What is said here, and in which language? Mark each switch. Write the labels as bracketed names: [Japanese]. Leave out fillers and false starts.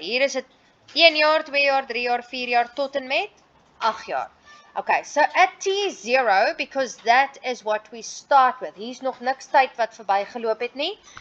[Afrikaans] Hier is dit 1 jaar, 2 jaar, 3 jaar, 4 jaar, tot en met 8 jaar. [English] Okay, so at T0, because that is what we start with. [Afrikaans] Hier's nog niks tyd wat verbygeloop het nie.